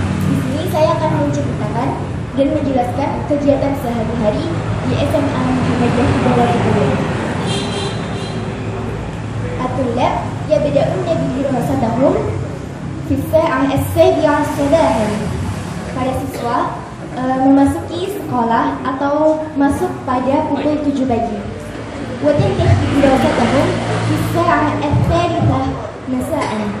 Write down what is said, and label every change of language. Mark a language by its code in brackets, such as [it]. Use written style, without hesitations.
[id] Di sini saya akan menceritakan dan menjelaskan kegiatan sehari-hari di SMA Muhammadiyah Bogor Kelir. [ar] الطلاب يبدأون بدراستهم في الساعة السابعة صباحا. [id] Para siswa memasuki sekolah atau masuk pada pukul 7 pagi. [ar] وتنتهي دراستهم في الساعة الثالثة مساء.